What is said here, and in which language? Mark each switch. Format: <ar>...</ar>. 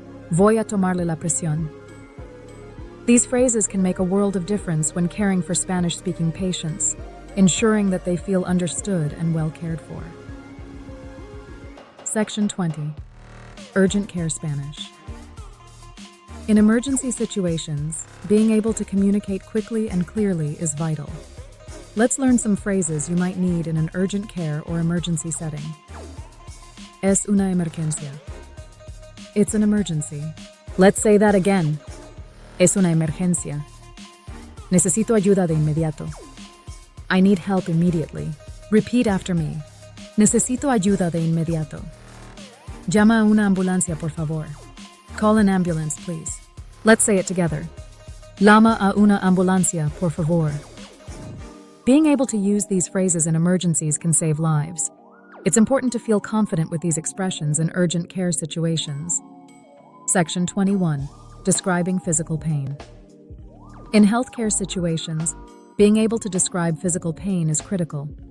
<es>Voy a tomarle la presión.</es> <en>These phrases can make a world of difference when caring for Spanish-speaking patients, ensuring that they feel understood and well cared for. Section 20. Urgent Care Spanish. In emergency situations, being able to communicate quickly and clearly is vital. Let's learn some phrases you might need in an urgent care or emergency setting.</en> <es>Es una emergencia.</es> <en>It's an emergency. Let's say that again.</en> <es>Es una emergencia. Necesito ayuda de inmediato.</es> <en>I need help immediately. Repeat after me.</en> <es>Necesito ayuda de inmediato. Llama a una ambulancia, por favor.</es> <en>Call an ambulance, please. Let's say it together.</en> <es>Llama a una ambulancia, por favor.</es> <en>Being able to use these phrases in emergencies can save lives. It's important to feel confident with these expressions in urgent care situations. Section 21. Describing physical pain. In healthcare situations, being able to describe physical pain is critical.</en>